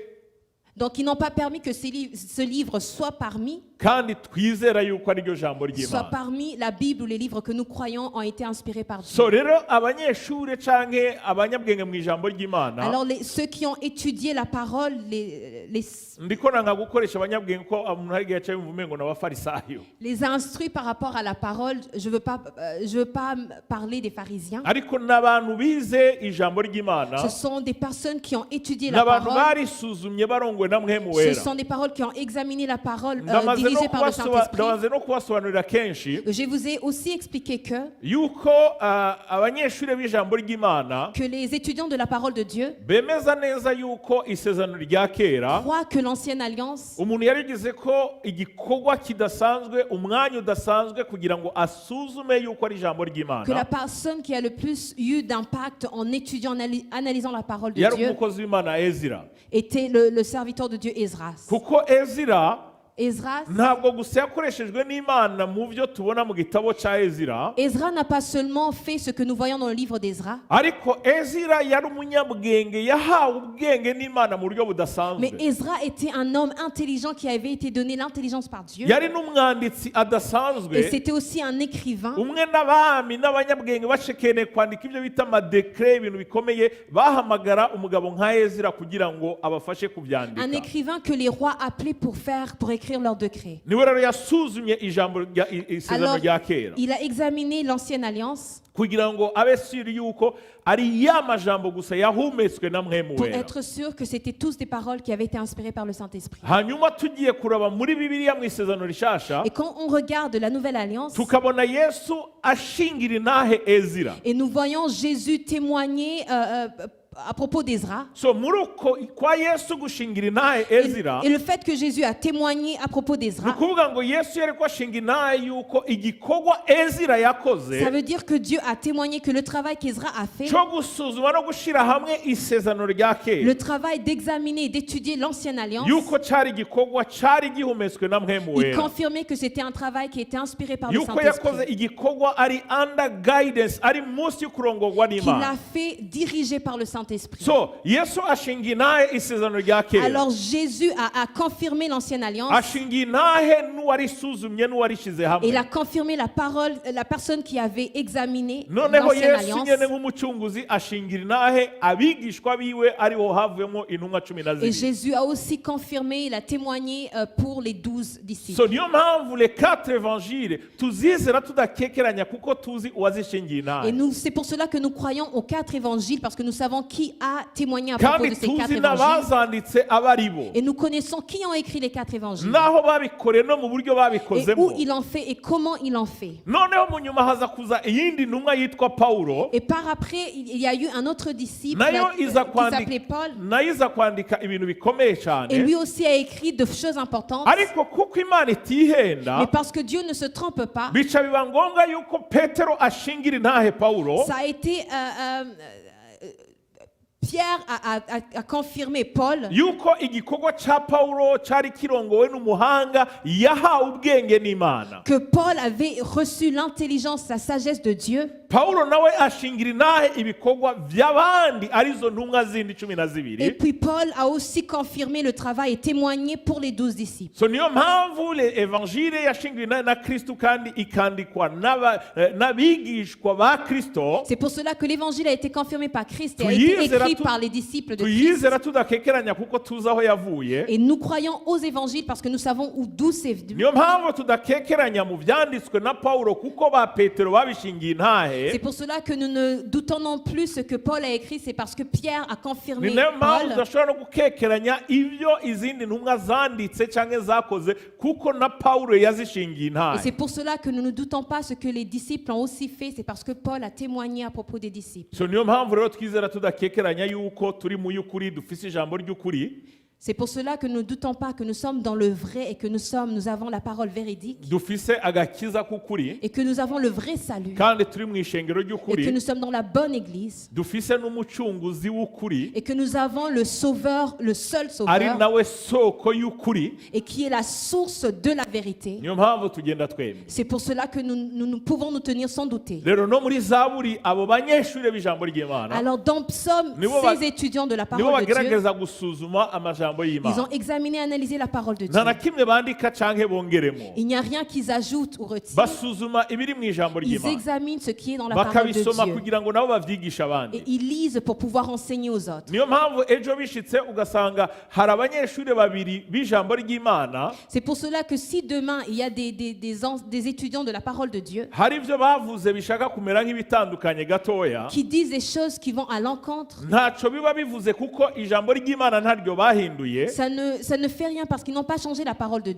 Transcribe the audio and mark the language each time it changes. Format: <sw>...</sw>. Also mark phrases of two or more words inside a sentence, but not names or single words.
<fr>Donc ils n'ont pas permis que ce livre soit parmi</fr> <rn>kandi twizera yuko ari ryo jambo ry'Imana.</rn> <fr>la Bible ou les livres que nous croyons ont été inspirés par Dieu.</fr> <rn>So rero abanyeshure canke abanyabwenge mu ijambo ry'Imana</rn> <fr>Alors ceux qui ont étudié la parole,</fr> <rn>ndiko nanga gukoresha abanyabwenge ko umuntu hari igihe cyabimva umengo n'abafarisayo</rn> <fr>les instruits par rapport à la parole, je veux pas parler des pharisiens.</fr> <rn>ariko n'abantu bize ijambo ry'Imana</rn> <fr>Ce sont des personnes qui ont étudié la</fr> <rn>n'abantu</rn> <fr>parole.</fr> <rn>barisuzumye barongwe na mpwemu</rn> <fr>Ce</fr> <rn>wera</rn> <fr>sont des paroles qui ont examiné la parole</fr> <rn>ndamaze</rn> <fr>dirigée par le Saint-Esprit.</fr> <rn>no kubasobanurira kenshi</rn> <fr>Je vous ai aussi expliqué</fr> <rn>yuko abanyeshure b'ijambo ry'Imana</rn> <fr>que les étudiants de la parole de Dieu</fr> <rn>bemeza neza yuko isezerano rya kera</rn> <fr>croient que l'ancienne alliance,</fr> <rn>umuntu yarigize ko igikorwa kidasanzwe umwanya udasanzwe kugira ngo asuzume yuko ari ijambo</rn> <fr>que la</fr> <rn>ry'Imana</rn> <fr>personne qui a le plus eu d'impact en étudiant, en analysant la parole de</fr> <rn>yari</rn> <fr>Dieu</fr> <rn>umukozi w'Imana Ezira</rn> <fr>était le serviteur de Dieu Esdras.</fr> <rn>kuko Ezira</rn> <fr>Esdras</fr> <rn>ntabwo gusa yakoreshejwe n'Imana mu byo tubona mu gitabo cya Ezira</rn> <fr>n'a pas seulement fait ce que nous voyons dans le livre d'Esdras,</fr> <rn>ariko Ezira yari umunyabwenge yahawe ubwenge n'Imana mu buryo</rn> <fr>mais</fr> <rn>budasanzwe</rn> <fr>Esdras était un homme intelligent qui avait été donné l'intelligence par Dieu.</fr> <rn>yari n'umwanditsi adasanzwe</rn> <fr>Et c'était aussi un écrivain.</fr> <rn>umwe n'abami n'abanyabwenge bacekeneye kwandika ibyo bita amadekre ibintu bikomeye bahamagara umugabo nka Ezira kugira ngo abafashe</rn> <fr>Un</fr> <rn>kubyandika</rn> <fr>écrivain que les rois appelaient pour écrire leurs décrets.</fr> <rn>niwe rero yasuzumye ijambo isezerano</rn> <fr>Alors,</fr> <rn>rya kera</rn> <fr>il a examiné l'ancienne alliance</fr> <rn>kugira ngo abe siri yuko ari ya majambo gusa yahumetswe na mpwemu</rn> <fr>pour</fr> <rn>wera</rn> <fr>être sûr que c'était tous des paroles qui avaient été inspirées par le Saint-Esprit.</fr> <rn>hanyuma tugiye kuraba muri bibiliya mu isezerano rishasha</rn> <fr>Et quand on regarde la nouvelle alliance,</fr> <rn>tukabona yesu ashingira intahe Ezira</rn> <fr>et nous voyons Jésus témoigner à propos d'Esdras,</fr> <rn>so muri uko kwa yesu gushingira intahe Ezira</rn> <fr>et le fait que Jésus a témoigné à propos</fr> <rn>ni</rn> <fr>d'Esdras,</fr> <rn>ukuvuga ngo yesu yari ko ashinga intahe yuko igikorwa Ezira yakoze</rn> <fr>ça veut dire que Dieu a témoigné que le travail qu'Esdras a fait,</fr> <rn>cyo gusuzuma no gushyira hamwe isezerano rya kera</rn> <fr>le travail d'examiner et d'étudier l'ancienne alliance,</fr> <rn>yuko cyari igikorwa cyari gihumetswe na mpwemu</rn> <fr>il</fr> <rn>wera</rn> <fr>confirmait que c'était un travail qui était inspiré par le</fr> <rn>yuko yakoze</rn> <fr>Saint-Esprit,</fr> <rn>igikorwa ari</rn> <en>under guidance</en> <rn>ari munsi y'ukurongorwa</rn> <fr>qu'il</fr> <rn>n'Imana</rn> <fr>a fait diriger par le Saint-Esprit.</fr> <rn>so yesu ashinga intahe isezerano rya kera</rn> <fr>Alors Jésus a confirmé l'ancienne alliance,</fr> <rn>ashinga intahe n'uwarisuzumye n'uwarishyize</rn> <fr>et</fr> <rn>hamwe</rn> <fr>il a confirmé la parole, la personne qui avait examiné</fr> <rn>noneho</rn> <fr>l'ancienne</fr> <rn>yesu</rn> <fr>alliance.</fr> <rn>nyene nk'umucunguzi ashingira intahe abigishwa biwe ariho havuyemo intumwa 12</rn> <fr>Et Jésus a aussi confirmé, il a témoigné pour les 12 disciples.</fr> <rn>so niyo mpamvu</rn> <fr>les 4 évangiles</fr> <rn>tuzizera tudakekeranya kuko tuzi uwazishingiye</rn> <fr>Et</fr> <rn>intahe</rn> <fr>c'est pour cela que nous croyons aux 4 évangiles, parce que nous savons qui a témoigné à propos</fr> <rn>kandi</rn> <fr>de ces 4</fr> <rn>tuzi</rn> <fr>évangiles.</fr> <rn>n'abazanditse aba ari bo</rn> <fr>Et nous connaissons qui ont écrit les 4 évangiles,</fr> <rn>naho babikoreye no mu buryo</rn> <fr>et où</fr> <rn>babikozemo</rn> <fr>il en fait et comment il en fait.</fr> <rn>noneho mu nyuma haza kuza iyindi ntumwa yitwa Pawulo</rn> <fr>Et par après, il y a eu un autre disciple</fr> <rn>nayo</rn> <fr>qui</fr> <rn>iza</rn> <fr>s'appelait Paul,</fr> <rn>nayo iza kwandika ibintu bikomeye</rn> <fr>et</fr> <rn>cyane</rn> <fr>lui aussi a écrit de choses importantes.</fr> <rn>ariko kuko imana itihenda</rn> <fr>Mais parce que Dieu ne se trompe pas,</fr> <rn>bica biba ngombwa yuko Petero ashingira intahe Pawulo</rn> <fr>ça a été Pierre a confirmé Paul</fr> <rn>yuko igikorwa cya Pawulo cyari kirongowe n'umuhanga yahawe ubwenge n'Imana</rn> <fr>que Paul avait reçu l'intelligence, la sagesse de Dieu.</fr> <rn>Pawulo nawe ashingira intahe ibikorwa by'abandi arizo ntumwa zindi 12</rn> <fr>Et puis Paul a aussi confirmé le travail et témoigné pour les 12 disciples.</fr> <rn>so niyo mpamvu evangile yashingiwe intahe na Kristo kandi ikandikwa n'abigishwa ba Kristo</rn> <fr>C'est pour cela que l'évangile a été confirmé par Christ et a été écrit par les disciples de Christ.</fr> <rn>tuyizera tudakekeranya kuko tuzi aho yavuye</rn> <fr>Et nous croyons aux évangiles parce que nous savons d'où c'est venu.</fr> <rn>niyo mpamvu tudakekeranya mu byanditswe na Pawulo kuko ba Petero babishingiye intahe</rn> <fr>C'est pour cela que nous ne doutons non plus ce que Paul a écrit, c'est parce que Pierre a confirmé</fr> <rn>ni nayo mpamvu</rn> <fr>Paul.</fr> <rn>tudashobora no gukekeranya ibyo izindi ntumwa zanditse cyangwa zakoze kuko na Pawulo yazishingiye</rn> <fr>Et</fr> <rn>intahe</rn> <fr>c'est pour cela que nous ne doutons pas ce que les disciples ont aussi fait, c'est parce que Paul a témoigné à propos des disciples.</fr> <rn>so niyo mpamvu rero twizera tudakekeranya tudashidikanya yuko turi mu y'ukuri dufise ijambo ry'ukuri.</rn> <fr>C'est pour cela que nous ne doutons pas que nous sommes dans le vrai et que nous avons la parole véridique</fr> <rn>Dufise agakiza k'ukuri.</rn> <fr>et que nous avons le vrai salut</fr> <rn>Kandi turi mu ishengero</rn> <fr>et que</fr> <rn>ry'ukuri.</rn> <fr>nous sommes dans la bonne église</fr> <rn>Dufise n'umucunguzi w'ukuri.</rn> <fr>et que nous avons le sauveur, le seul</fr> <rn>Ari</rn> <fr>sauveur</fr> <rn>nawe soko y'ukuri.</rn> <fr>et qui est la source de la vérité.</fr> <rn>Niyo mpamvu tugenda twemye.</rn> <fr>C'est pour cela que nous pouvons nous tenir sans douter.</fr> <rn>Rero no muri Zaburi abo banyeshuri b'ijambo ry'Imana</rn> <fr>Alors dans Psaume,</fr> <rn>Nibo ba-</rn> <fr>ces étudiants de la</fr> <rn>nibo</rn> <fr>parole de Dieu,</fr> <rn>bagerageza gusuzuma amajambo</rn> <fr>ils</fr> <rn>y'Imana.</rn> <fr>ont examiné, analysé la parole de Dieu.</fr> <rn>Nta na kimwe bandika canke bongeremo.</rn> <fr>Il n'y a rien qu'ils ajoutent ou retirent.</fr> <rn>Basuzuma ibiri mu ijambo</rn> <fr>Ils</fr> <rn>ry'Imana.</rn> <fr>examinent ce qui est dans la parole de</fr> <rn>Bakabisoma</rn> <fr>Dieu.</fr> <rn>kugira ngo nabo bavyigisha</rn> <fr>Et</fr> <rn>abandi.</rn> <fr>ils lisent pour pouvoir enseigner aux autres.</fr> <rn>Niyo mpamvu ejo bishitse ugasanga hari abanyeshuri babiri b'ijambo ry'Imana,</rn> <fr>C'est pour cela que si demain il y a des étudiants de la parole de Dieu</fr> <rn>hari ivyo bavuze bishaka kumera nk'ibitandukanye gatoya,</rn> <fr>qui disent des choses qui vont à l'encontre,</fr> <rn>ntaco biba bivuze kuko ijambo ry'Imana ntaryo bahinduye,</rn> <fr>ça ne fait rien parce qu'ils n'ont pas changé la parole de Dieu.</fr>